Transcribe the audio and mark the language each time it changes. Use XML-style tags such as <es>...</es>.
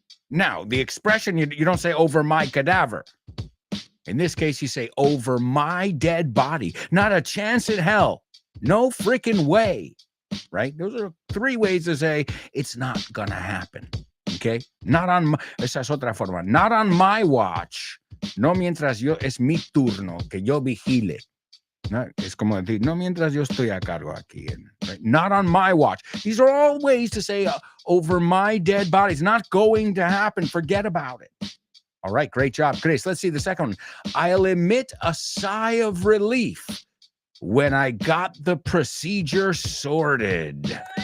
<en>Now, the expression, you don't say over my cadaver. In this case, you say over my dead body. Not a chance in hell. No freaking way. Right? Those are 3 ways to say it's not going to happen. Okay.</en> <es>Esa es otra forma.</es> <en>Not on my watch.</en> <es>No mientras es mi turno, que yo vigile. No, es como decir, no mientras yo estoy a cargo aquí.</es> <en>Right? Not on my watch. These are all ways to say over my dead body. It's not going to happen. Forget about it. All right, great job, Chris. Let's see the second one. I'll emit a sigh of relief when I got the procedure sorted.</en>